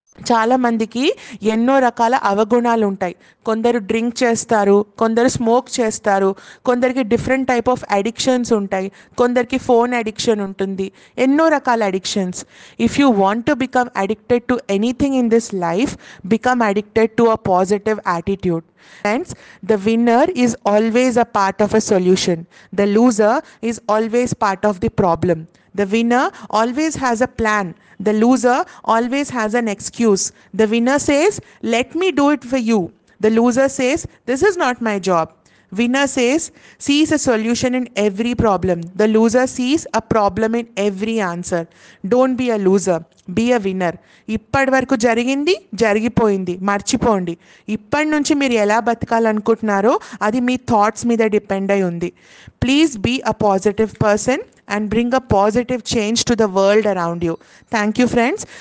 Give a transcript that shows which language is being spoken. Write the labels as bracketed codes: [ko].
[te] చాలామందికి ఎన్నో రకాల అవగుణాలు ఉంటాయి. కొందరు డ్రింక్ చేస్తారు, కొందరు స్మోక్ చేస్తారు, కొందరికి డిఫరెంట్ టైప్ ఆఫ్ అడిక్షన్స్ ఉంటాయి, కొందరికి ఫోన్ అడిక్షన్ ఉంటుంది, ఎన్నో రకాల addictions. [en] If you want to become addicted to anything in this life, become addicted to a positive attitude. Friends, the winner is always a part of a solution. The loser is always part of the problem. The winner always has a plan. The loser always has an excuse. The winner says, "Let me do it for you." The loser says, "This is not my job." Winner sees a solution in every problem. The loser sees a problem in every answer. Don't be a loser. Be a winner. [te] ఇప్పటి వరకు జరిగింది జరిగిపోయింది, మర్చిపోండి. ఇప్పటి నుంచి మీరు ఎలా బతకాలనుకుంటున్నారో అది మీ థాట్స్ మీద డిపెండ్ అయి ఉంది. [en] Please be a positive person and bring a positive change to the world around you. Thank you friends.